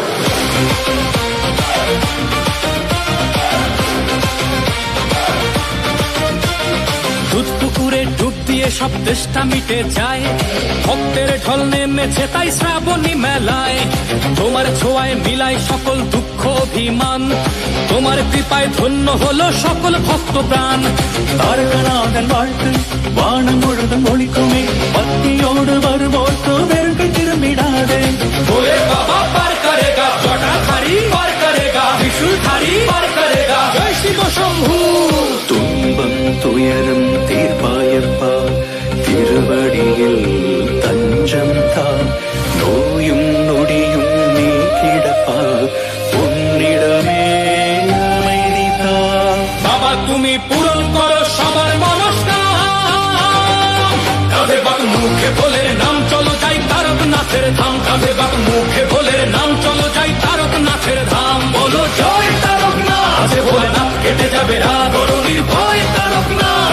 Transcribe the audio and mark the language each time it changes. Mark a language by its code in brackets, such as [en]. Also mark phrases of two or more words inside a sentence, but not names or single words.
[bn] দুধ পুকুরে ডুব দিয়ে সব তেষ্টা মিটে যায়, ভক্তের ঢল নেমেছে তাই শ্রাবণী মেলায়। তোমার ছোঁয়ায় মিলায় সকল দুঃখ অভিমান, তোমার কৃপায় ধন্য হলো সকল ভক্ত প্রাণ। [ta] தாரகநாதன் வாழ்த்து வானம் முழுதும் ஒளிக்குமே, பக்தியோடு வருவோர்க்கு வெறுங்கள் திரும்பிடாதே। [hi] बोले बाबा पार करेगा, जटाधारी पार करेगा, त्रिशूलधारी पार करेगा। जय शिव शंभू। [ta] துன்பம் துயரம் தீர்ப்பாயப்பா, திருவடியில் தஞ்சம் தான், நோயும் நொடியும் நீக்கிடப்பா, உன்னிடமே அமைதிதா। [bn] বাবা তুমি পূরণ করো সবার মনস্কাম। কাঁধে বাক মুখে ভোলের নাম চলো যাই তারকনাথের ধাম, কাঁধে বাক মুখে ভোলের নাম চলো যাই তারকনাথের ধাম। বলো জয় তারকনাথ, ভোলেনাথ কেটে যাবে রাগ নির্ভয় তারকনাথ।